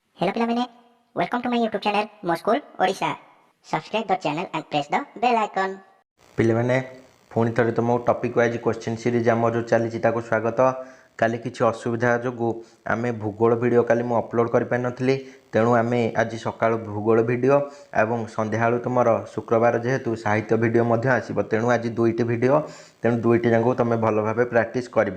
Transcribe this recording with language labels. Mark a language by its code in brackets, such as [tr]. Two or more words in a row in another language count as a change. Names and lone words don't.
[en] Hello ପିଲାମାନେ, welcome to my YouTube channel ମୋ ସ୍କୁଲ ଓଡ଼ିଶା। Subscribe the channel and press the bell icon। [or] ପିଲାମାନେ ପୁଣି ଥରେ ତୁମକୁ [en] topic wise question series [or] ଆମର ଯେଉଁ ଚାଲିଛି ତାକୁ ସ୍ୱାଗତ। କାଲି କିଛି ଅସୁବିଧା ଯୋଗୁଁ ଆମେ ଭୂଗୋଳ ଭିଡ଼ିଓ କାଲି ମୁଁ ଅପଲୋଡ଼ କରିପାରିନଥିଲି, ତେଣୁ ଆମେ ଆଜି ସକାଳୁ ଭୂଗୋଳ ଭିଡ଼ିଓ ଏବଂ ସନ୍ଧ୍ୟାବେଳୁ ତୁମର ଶୁକ୍ରବାର ଯେହେତୁ ସାହିତ୍ୟ ଭିଡ଼ିଓ ମଧ୍ୟ ଆସିବ, ତେଣୁ ଆଜି ଦୁଇଟି ଭିଡ଼ିଓ, ତେଣୁ ଦୁଇଟି ଯାଙ୍କୁ ତୁମେ ଭଲ ଭାବେ ପ୍ରାକ୍ଟିସ୍ କରିବ।